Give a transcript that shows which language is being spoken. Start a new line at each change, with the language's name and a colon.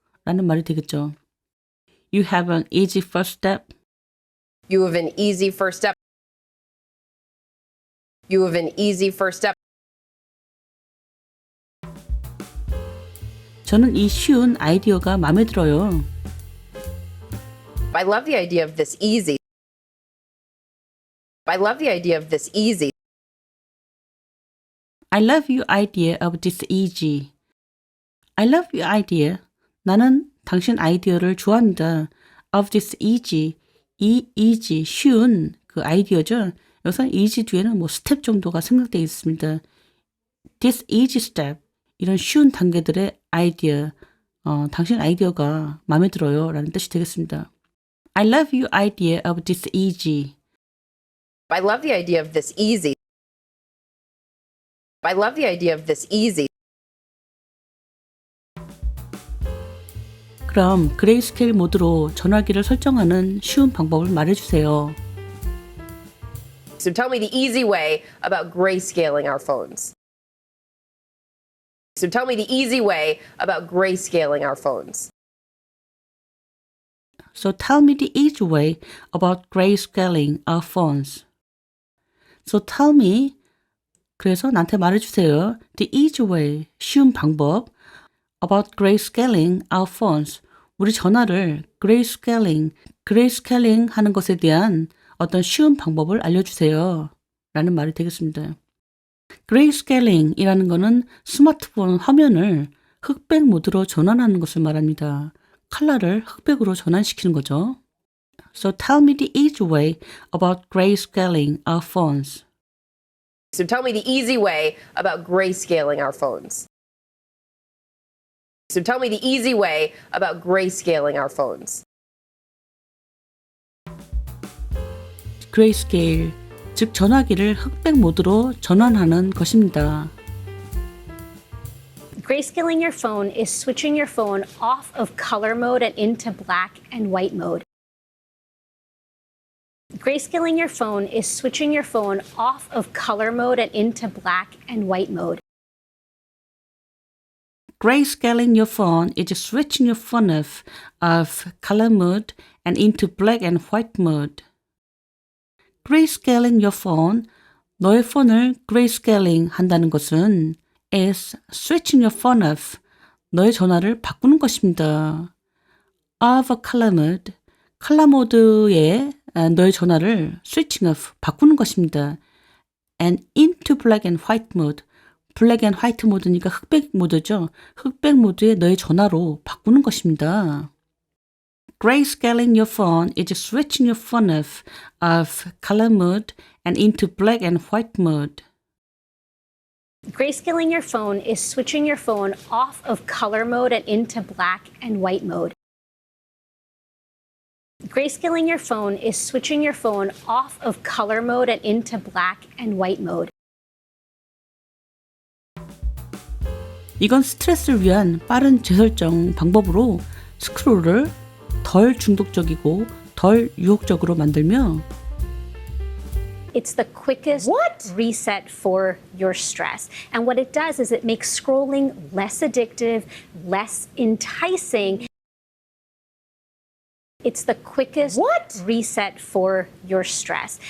Korean: 라는 말이 되겠죠.
English: You have an easy first step. You have an easy first step. You have an easy first step.
Korean: 저는 이 쉬운 아이디어가 마음에 들어요.
English: I love the idea of this easy. I love the idea of this easy. I love your idea of this easy. I love your idea.
Korean: 나는 당신 아이디어를 좋아합니다.
English: Of this easy.
Korean: 이 easy, 쉬운 그 아이디어죠. 여기서 easy 뒤에는 뭐 스텝 정도가 생각되어 있습니다.
English: This easy step.
Korean: 이런 쉬운 단계들의 아이디어. 당신 아이디어가 마음에 들어요. 라는 뜻이 되겠습니다.
English: I love your idea of this easy. I love the idea of this easy. I love the idea of this easy.
Korean: 그럼 그레이스케일 모드로 전화기를 설정하는 쉬운 방법을 말해주세요.
English: So tell me the easy way about grayscaling our phones. So tell me the easy way about grayscaling our phones. So tell me the easy way about grayscaling our phones. So tell me,
Korean: 그래서 나한테 말해주세요.
English: The easy way,
Korean: 쉬운 방법.
English: About grayscaling our phones.
Korean: 우리 전화를 grayscaling 하는 것에 대한 어떤 쉬운 방법을 알려주세요. 라는 말이 되겠습니다. grayscaling이라는 것은 스마트폰 화면을 흑백 모드로 전환하는 것을 말합니다. 컬러를 흑백으로 전환시키는 거죠.
English: So tell me the easy way about grayscaling our phones. So tell me the easy way about grayscaling our phones. So tell me the easy way about grayscaling our phones.
Korean: grayscale, 즉 전화기를 흑백 모드로 전환하는 것입니다.
English: Grayscaling your phone is switching your phone off of color mode and into black and white mode. Grayscaling your phone is switching your phone off of color mode and into black and white mode. Grayscaling your phone is switching your phone off of color mode and into black and white mode. Grayscaling your phone,
Korean: 너의 폰을 grayscaling 한다는 것은
English: is switching your phone off,
Korean: 너의 전화를 바꾸는 것입니다.
English: Of a color mode,
Korean: 컬러 모드에 너의 전화를
English: switching off,
Korean: 바꾸는 것입니다.
English: And into black and white mode,
Korean: 블랙 앤 화이트 모드니까 흑백 모드죠. 흑백 모드에 너의 전화로 바꾸는 것입니다.
English: Grayscaling your phone is switching your phone off of color mode and into black and white mode. Grayscaling your phone is switching your phone off of color mode and into black and white mode. Grayscaling your phone is switching your phone off of color mode and into black and white mode.
Korean: 이건 스트레스를 위한 빠른 재설정 방법으로 스크롤을 덜 중독적이고 덜 유혹적으로 만들며
English: It's the quickest reset for your stress. And what it does is it makes scrolling less addictive, less enticing. It's the quickest reset for your stress.